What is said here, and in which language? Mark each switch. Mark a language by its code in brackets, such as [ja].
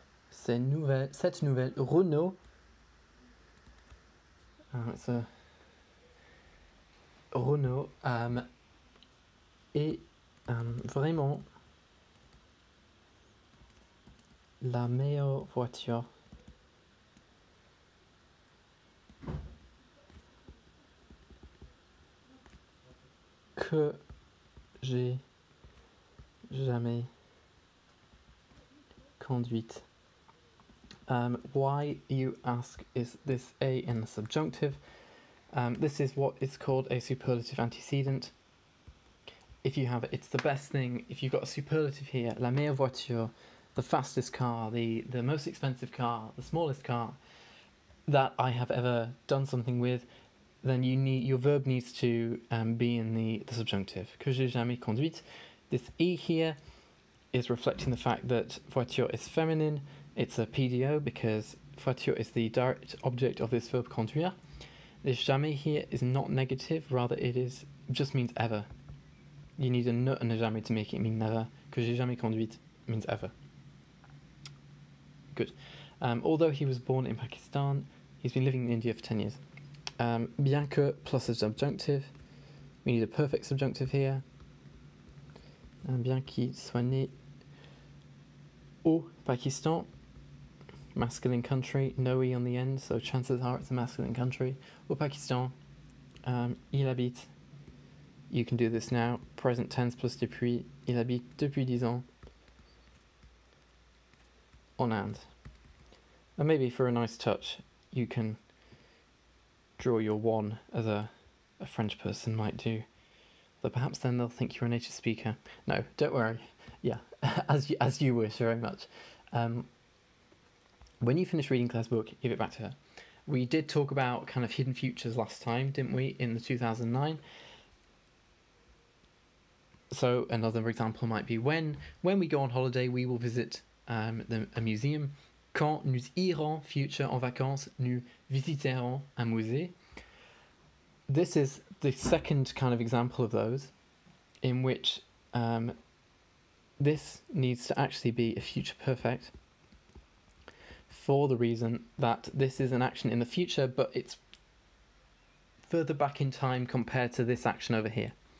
[fr] Cette nouvelle, Renault, [en] it's a Renault, [fr] est vraiment la meilleure voiture que j'ai jamais conduite. [en] Why, you ask, is this a in the subjunctive? This is what is called a superlative antecedent. If you have it, it's the best thing. If you've got a superlative here, [fr] la meilleure voiture, [en] the fastest car, the most expensive car, the smallest car that I have ever done something with, then your verb needs to be in the subjunctive. [fr] Que j'ai jamais conduite. [en] This e here is reflecting the fact that voiture is feminine. It's a PDO because voiture is the direct object of this verb conduire. This jamais here is not negative, rather it just means ever. You need a ne and a jamais to make it mean never. [fr] Que j'ai jamais conduite [en] means ever. Good. Although he was born in Pakistan, he's been living in India for 10 years. [fr] Bien que [en] plus a subjunctive. We need a perfect subjunctive here. [fr] Bien qu'il soit né au Pakistan. [en] Masculine country, no E on the end, so chances are it's a masculine country. [fr] Au Pakistan, il habite. [en] You can do this now. Present tense plus depuis. [fr] Il habite depuis 10 ans. En Inde. [en] And maybe for a nice touch, you can draw your one as a French person might do. Though perhaps then they'll think you're a native speaker. No, don't worry. Yeah, as you wish very much. When you finish reading Claire's book, give it back to her. We did talk about kind of hidden futures last time, didn't we, in the 2009? So another example might be when we go on holiday, we will visit a museum. [fr] Quand nous irons future en vacances, nous visiterons un musée. [en] This is the second kind of example of those in which this needs to actually be a future perfect for the reason that this is an action in the future, but it's further back in time compared to this action over here.